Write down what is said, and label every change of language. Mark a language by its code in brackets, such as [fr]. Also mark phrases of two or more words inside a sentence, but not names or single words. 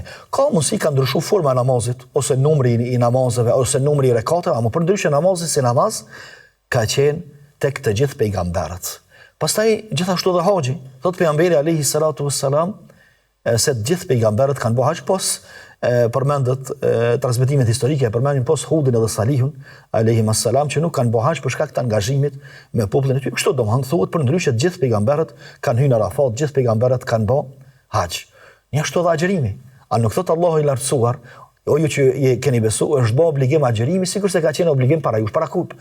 [sq] Ka mundësi ka ndryshuar forma e namazit, ose numri i namazeve, ose numri i rekateve, ama përndryshe namazi si namaz ka qenë tek të gjithë pejgamberët. Pastaj gjithashtu dhe haxhi, thot pejgamberi [ar] عليه الصلاة والسلام [sq] se të gjithë pejgamberët kanë bërë haxh, pos përmendet transmetimet historike, përmendin pos Hudin edhe Salihun [ar] عليهم السلام [sq] që nuk kanë bërë haxh për shkak të angazhimit me popullin e tyre. Kështu domethënë thuhet përndryshe të gjithë pejgamberët kanë hyrë në Arafat, të gjithë pejgamberët kanë bërë haxh. Një ashtu dhe agjerimi. A nuk thot Allahu i lartësuar, o ju që keni besu, është bë obligim agjerimi, sikur se ka qenë obligim para jush, para kujt?